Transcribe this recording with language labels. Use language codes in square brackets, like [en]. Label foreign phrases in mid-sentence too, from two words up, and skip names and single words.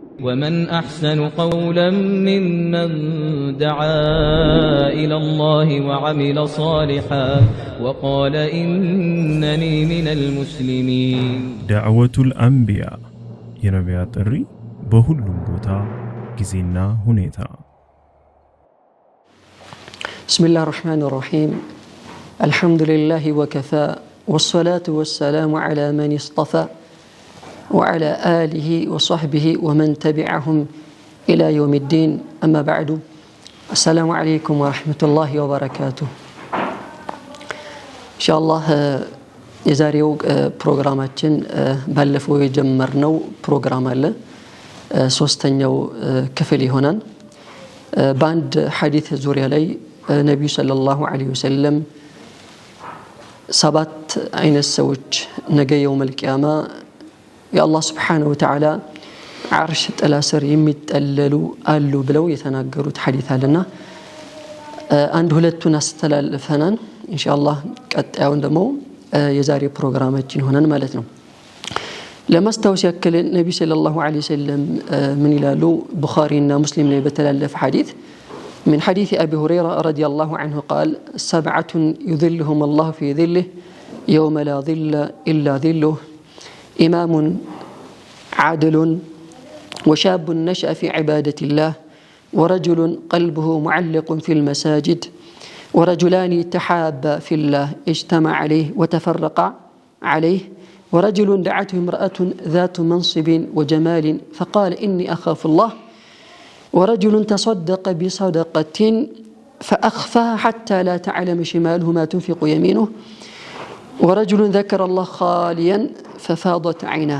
[ar] ومن أحسن قولا ممن دعا إلى الله وعمل صالحا وقال إنني من المسلمين. دعوة الأنبياء [am] የነቢያት ጥሪ በሁሉም ቦታ ጊዜና ሁኔታ። [ar] بسم الله الرحمن الرحيم. الحمد لله وكفى والصلاة والسلام على من اصطفى وعلى آله وصحبه ومن تبعهم إلى يوم الدين. أما بعد، السلام عليكم ورحمة الله وبركاته. إن شاء الله [am] የዛሬው ፕሮግራማችን ባለፈው የጀመርነው ፕሮግራም አለ ሶስተኛው ክፍል ይሆናል። በአንድ ሐዲስ ዙሪያ ላይ ነብዩ [ar] صلى الله عليه وسلم [am] ሰባት አይነት ሰዎች ነገ [ar] يوم القيامة [am] የአላህ [ar] سبحانه وتعالى [am] አርሽ ጥላ ስር የሚጠለሉ አሉ ብለው የተናገሩት ሐዲስ አለና አንድ ሁለቱን አስተላልፈናል። ኢንሻአላህ ቀጣዩን ደግሞ የዛሬ ፕሮግራማችን ሆነን ማለት ነው። ለማስታወስ ያክል ነብዩ [ar] صلى الله عليه وسلم [am] ምን ይላሉ? ቡኻሪና ሙስሊም ላይ በተላለፈ ሐዲስ [ar] من حديث أبي هريرة رضي الله عنه قال: 7 يذلهم الله في ظله يوم لا ظل إلا ظله إمام عادل وشاب نشأ في عبادة الله ورجل قلبه معلق في المساجد ورجلان تحابا في الله اجتمع عليه وتفرقا عليه ورجل دعته امرأة ذات منصب وجمال فقال إني أخاف الله ورجل تصدق بصدقة فأخفاها حتى لا تعلم شماله ما تنفق يمينه ورجل ذكر الله خاليا ففاضت عيناه.